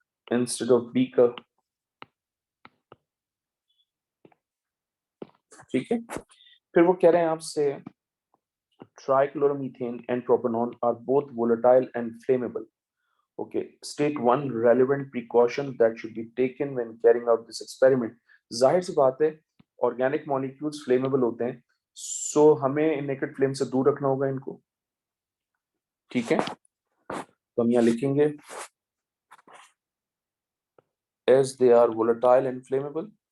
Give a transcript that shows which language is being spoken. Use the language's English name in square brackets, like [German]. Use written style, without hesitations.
[English] Instead of beaker. [Hindi] ठीक है, फिर वो कह रहे हैं आपसे [English] trichloromethane and propanol are both volatile and flammable. Okay, state one relevant precaution that should be taken when carrying out this experiment. [Hindi] जाहिर सी बात है ऑर्गेनिक मॉलिक्यूल्स फ्लेमेबल होते हैं, सो हमें नेकेड फ्लेम से दूर रखना होगा इनको। ठीक है, तो हम यहाँ लिखेंगे [English] as they are volatile and flammable.